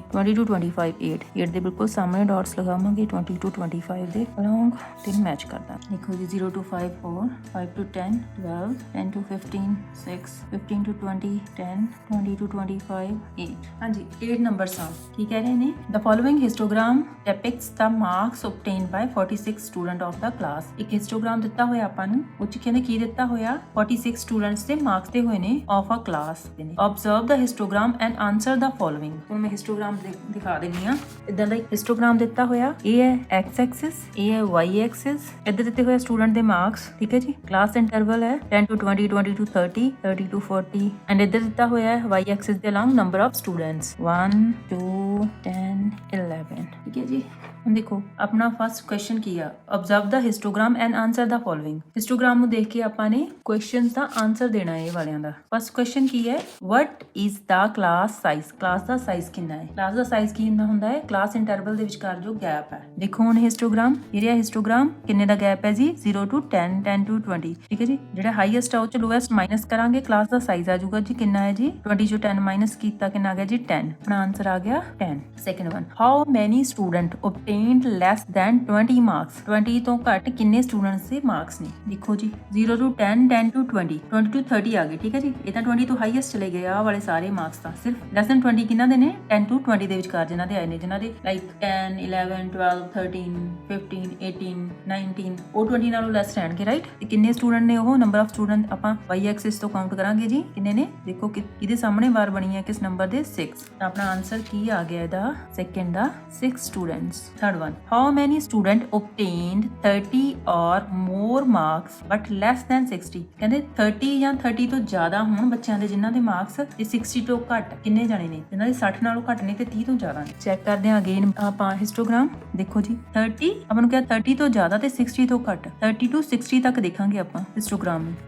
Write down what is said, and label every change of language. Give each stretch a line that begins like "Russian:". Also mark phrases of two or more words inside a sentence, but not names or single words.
Punjabi: 20 to 25 8 ਦੇ ਬਿਲਕੁਲ ਸਾਹਮਣੇ ਡਾਟਸ ਲਗਾਵਾਂਗੇ। 20 to 25 ਦੇ ਅਲੋਂਗ ਤੇ ਮੈਚ ਕਰ ਦਾਂਗੇ। ਦੇਖੋ ਜੀ 0 to 5 4 5 to 10 12 10 to 15 6 15 to 20 10 20 to 25 8। ਹਾਂਜੀ 8 ਨੰਬਰਸ ਆ। ਕੀ ਕਹਿ ਰਹੇ ਨੇ,
English: the following histogram depicts the marks obtained by 46 student of the class।
Punjabi: ਇੱਕ ਹਿਸਟੋਗ੍ਰਾਮ ਦਿੱਤਾ ਹੋਇਆ ਆਪਾਂ ਨੂੰ, ਉਹ ਚ ਕਹਿੰਦੇ ਕੀ ਦਿੱਤਾ ਹੋਇਆ 46 ਸਟੂਡੈਂਟਸ ਦੇ ਮਾਰਕਸ ਦੇ ਹੋਏ ਨੇ
English: of a class
Punjabi: ਦੇ ਨੇ।
English: observe the histogram and answer the following।
Punjabi: ਹੁਣ ਮੈਂ ਹਿਸਟੋਗ੍ਰਾਮ ਦਿਖਾ ਦਿੰਨੀ ਆ। ਇਦਾਂ ਦਾ ਹਿਸਟੋਗ੍ਰਾਮ ਦਿੱਤਾ ਹੋਇਆ, ਇਹ ਹੈ
English: x axis,
Punjabi: ਇਹ ਹੈ
English: y axis,
Punjabi: ਇੱਧਰ ਦਿੱਤੇ ਹੋਏ ਸਟੂਡੈਂਟ ਦੇ ਮਾਰਕਸ, ਠੀਕ ਹੈ ਜੀ।
English: class interval
Punjabi: ਹੈ 10 to 20 20 to 30 30 to 40 ਐਂਡ ਇੱਧਰ ਦਿੱਤਾ ਹੋਇਆ ਹੈ
English: y axis
Punjabi: ਦੇ ਅਲੋਂਗ
English: number of students
Punjabi: 1 2 10 11, ਠੀਕ ਹੈ ਜੀ। ਹੁਣ ਦੇਖੋ ਆਪਣਾ
English: first question
Punjabi: ਕੀ ਆ,
English: observe the histogram and answer the following।
Punjabi: ਹਿਸਟੋਗ੍ਰਾਮ ਨੂੰ ਦੇਖ ਕੇ ਆਪਾਂ ਨੇ ਕੁਐਸਚਨਸ ਦਾ ਆਨਸਰ ਦੇਣਾ ਹੈ ਇਹ ਵਾਲਿਆਂ ਦਾ।
English: first question
Punjabi: ਕੀ ਹੈ,
English: what is the class size।
Punjabi: ਕਲਾਸ ਦਾ ਸਾਈਜ਼ ਕਿੰਨਾ ਹੈ। ਕਲਾਸ ਦਾ ਸਾਈਜ਼ ਕੀ ਹੁੰਦਾ ਹੈ,
English: class interval
Punjabi: ਦੇ ਵਿਚਕਾਰ ਜੋ ਗੈਪ ਹੈ। ਦੇਖੋ ਹੁਣ ਹਿਸਟੋਗ੍ਰਾਮ, ਇਹ ਰਿਹਾ ਹਿਸਟੋਗ੍ਰਾਮ, ਕਿੰਨੇ ਦਾ ਗੈਪ ਹੈ ਜੀ 0 to 10 10 to 20, ਠੀਕ ਹੈ ਜੀ। ਜਿਹੜਾ ਹਾਈਐਸਟ ਆ ਉਹ ਚ ਲੋਐਸਟ ਮਾਈਨਸ ਕਰਾਂਗੇ, ਕਲਾਸ ਦਾ ਸਾਈਜ਼ ਆ ਜਾਊਗਾ ਜੀ ਕਿੰਨਾ ਹੈ ਜੀ 20 ਚੋਂ 10 ਮਾਈਨਸ ਕੀਤਾ ਕਿੰਨਾ ਆ ਗਿਆ ਜੀ 10। ਆਪਣਾ ਆਨਸਰ ਆ ਗਿਆ 10।
English: second one, how many student obtained less than 20 marks।
Punjabi: 20 ਤੋਂ ਘੱਟ ਕਿੰਨੇ ਸਟੂਡੈਂਟਸ ਦੇ ਮਾਰਕਸ ਨੇ। ਦੇਖੋ ਜੀ 0 to 10 10 to 20 20 to 30 ਆ ਗਏ, ਠੀਕ ਹੈ ਜੀ। ਇਹ ਤਾਂ 20 ਤੋਂ ਹਾਈਐਸਟ ਚਲੇ ਗਏ ਆ ਵਾਲੇ ਸਾਰੇ ਮਾਰਕਸ ਤਾਂ। ਸਿਰਫ
English: less than
Punjabi: 20 ਕਿੰਨਾ ਦੇ ਨੇ 10 to 20 ਦੇ ਵਿਚਕਾਰ ਜਿਨ੍ਹਾਂ ਦੇ ਆਏ ਨੇ, ਜਿਨ੍ਹਾਂ ਦੇ ਲਾਈਕ 10 11 12 13 15 18 19 ਉਹ 20 ਨਾਲੋਂ ਲੈਸ ਰਹਿਣਗੇ, ਰਾਈਟ। ਤੇ ਕਿੰਨੇ ਸਟੂਡੈਂਟ ਨੇ ਉਹ
English: number of student
Punjabi: ਆਪਾਂ
English: y axis
Punjabi: ਤੋਂ ਕਾਊਂਟ ਕਰਾਂਗੇ ਜੀ ਕਿੰਨੇ ਨੇ। ਦੇਖੋ ਕਿਹਦੇ ਸਾਹਮਣੇ ਬਾਰ ਬਣੀ ਹੈ ਕਿਸ ਨੰਬਰ ਦੇ 6। ਤਾਂ ਆਪਣਾ ਆਨਸਰ ਕੀ ਆ ਗਿਆ ਇਹਦਾ ਸੈਕਿੰਡ ਦਾ 6 ਸਟੂਡੈਂਟਸ।
English: Third one, how many student obtained 30 or more marks but less than 60?
Punjabi: ਕਹਿੰਦੇ 30 ਜਾਂ 30 ਤੋਂ ਜ਼ਿਆਦਾ ਹੋਣ ਬੱਚਿਆਂ ਦੇ ਜਿਨ੍ਹਾਂ ਦੇ ਮਾਰਕਸ ਤੇ 60 ਤੋਂ ਘੱਟ, ਕਿੰਨੇ ਜਾਣੇ ਨੇ ਜਿਨ੍ਹਾਂ ਦੇ 60 ਨਾਲੋਂ ਘੱਟ ਨੇ ਤੇ 30 ਤੋਂ ਜ਼ਿਆਦਾ ਨੇ। ਚੈੱਕ ਕਰਦੇ ਹਾਂ ਅਗੇਨ ਆਪਾਂ ਹਿਸਟੋਗ੍ਰਾਮ। ਦੇਖੋ ਜੀ 30 ਆਪਾਂ ਨੂੰ ਕਿਹਾ 30 ਤੋਂ ਜ਼ਿਆਦਾ ਤੇ 60 ਤੋਂ ਘੱਟ, 30 to 60 ਤੱਕ ਦੇਖਾਂਗੇ ਆਪਾਂ ਹਿਸਟੋਗ੍ਰਾਮ ਨੂੰ।